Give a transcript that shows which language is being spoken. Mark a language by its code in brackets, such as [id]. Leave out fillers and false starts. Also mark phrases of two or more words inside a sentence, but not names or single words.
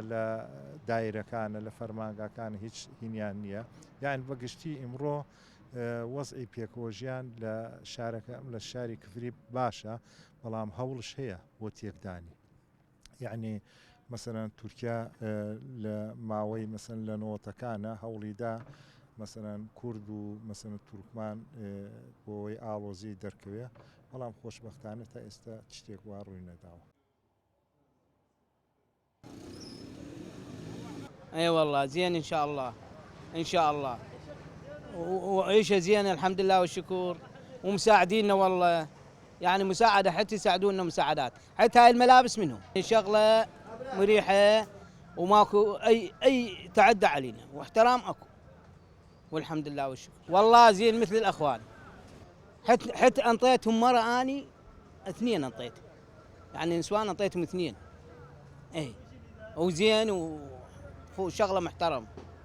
[ckb] لە دایرەکانە لە فەرمانگاکان هیچ هینیان نییە یان بەگشتی ئیمڕۆ وەزعی پێکۆژیان لە شارەکە لە شاری کفری باشە بەڵام هەوڵش هەیە بۆ تێکدانی یعنی مەسەرەن تورکیا لە ماوەی مەسەن لە نۆتەکانە هەوڵیدا مەسەرەن کورد و مەسەن تورکمان بۆی ئاڵۆزی دەرکەوێ بەڵام خۆشبەختانە تا ئێستا شتێک وا ڕووی نەداوە. [ar] اي والله زين ان شاء الله ان شاء الله وعيشه زينه الحمد لله والشكر ومساعديننا والله يعني مساعده حتى يساعدونا مساعدات حتى هاي الملابس منهم شغله مريحه وماكو اي تعدى علينا واحترام اكو والحمد لله والشكر والله زين مثل الاخوان حتى انطيتهم مره اني اثنين انطيت يعني نسوان انطيتهم اثنين اي وزين وشغله محترم.